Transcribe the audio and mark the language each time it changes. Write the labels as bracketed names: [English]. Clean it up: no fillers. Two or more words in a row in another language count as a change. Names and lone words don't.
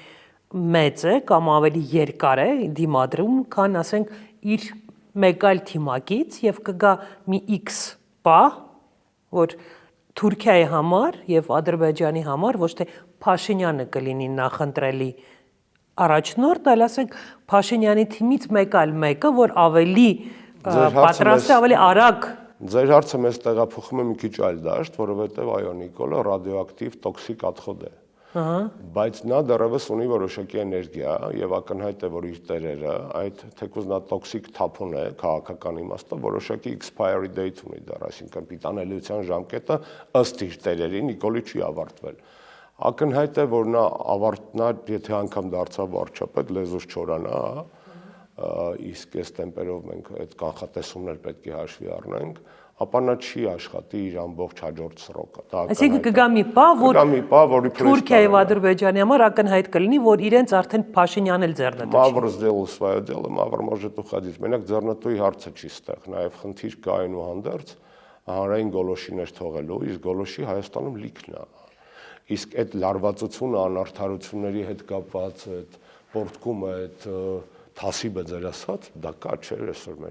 [Armenian] մեծ է կամ ավելի երկար է դիմադրում, քան ասենք իր մեկ այլ թիմակից եւ կգա մի X պահ, որ Թուրքիայի համար եւ Ադրբեջանի համար ոչ թե Փաշինյանը կլինի նախընտրելի առաջնորդ, այլ ասենք Փաշինյանի թիմից մեկ այլ մեկը, որ ավելի պատրաստ է, ավելի արագ։ Ձեր հարցը մեզ տեղափոխում է մի քիչ այլ դաշտ, որովհետեւ այո, Նիկոլը ռադիոակտիվ տոքսիկ աթխոդ է։ Բայց նա դեռևս ունի որոշակի էներգիա եւ ակնհայտ է, որ իր տերերը, այդ թեկուզ նա տոքսիկ թափուն է քաղաքական իմաստով, որոշակի [English] expiry date [Armenian] ունի դեռ, այսինքն պիտանելիության ժամկետը ըստ իր տերերի Նիկոլի չի ավարտվել։ Ակնհայտ է, որ նա ավարտնա, եթե անգամ դարձավ վարչապետ, լեզուս չորանա, իսկ այս տեմպերով մենք այդ կանխատեսումներ պետք է հաշվի առնենք, ապա նա չի աշխատի իր ամբողջ հաջորդ սրոկը։ Այսինքն կգա մի պահ, որ Թուրքիայի եւ Ադրբեջանի համար ակնհայտ կլինի, որ իրենց արդեն Փաշինյանն էլ ձեռնտու չի։ [Russian] Мавр сделал свое дело, мавр может уходить։ [Armenian] Մենակ ձեռնտուի հարցը չի ստեղ, նաեւ խնդիր կա այնուհանդերձ հանրային գոլոշիներ թողելու, իսկ գոլոշի Հայաստանում լիքն է։ Իսկ այդ լարվածությունը, անարդարությունների հետ կապված այդ պորտկումը, այդ թասիբը ձեր ասած, դա կա չէ այսօր մեր։